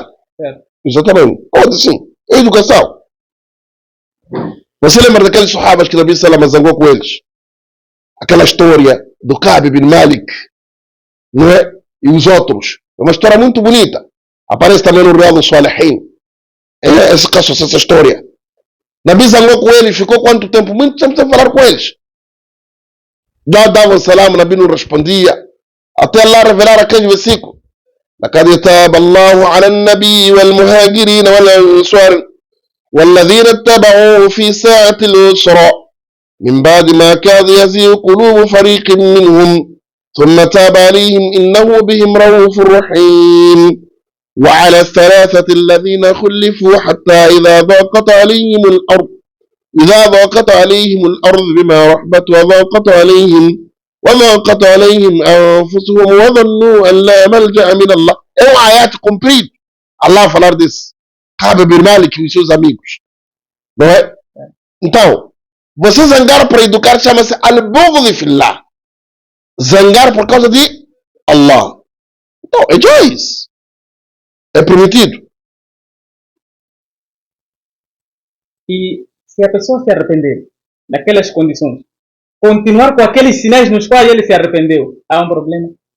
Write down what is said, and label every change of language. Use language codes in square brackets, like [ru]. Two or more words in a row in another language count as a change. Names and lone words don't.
[pt] Certo. Exatamente. Pode sim. É educação. Você lembra daqueles sahabas que Nabi Salama zangou com eles? Aquela história do Ka'b bin Malik, não é? E os outros. É uma história muito bonita. Aparece também no Riyad al-Salihin. Essa história. Nabi zangou com eles, ficou quanto tempo? Muito tempo sem falar com eles. Já dava salam, Nabi não respondia. Até Allah revelar aquele versículo. [ar] لقد تاب الله على النبي والمهاجرين والأنصار والذين اتبعوه في ساعة العسرى من بعد ما كاد يزيغ قلوب فريق منهم ثم تاب عليهم إنه بهم رؤوف رحيم وعلى الثلاثة الذين خلفوا حتى إذا ضاقت عليهم الأرض بما رحبت وضاقت عليهم أنفسهم وظنوا أن لا ملجأ من الله. [pt] É um ayat comprido. Allah falar disso. Ka'b bin Malik e seus amigos. Não é? Então, você zangar para educar chama-se [ar] البغض في الله. [pt] Zangar por causa de Allah. Então, é jaiz. É permitido. E se a pessoa se arrepender naquelas condições, continuar com aqueles sinais nos quais ele se arrependeu, há um problema?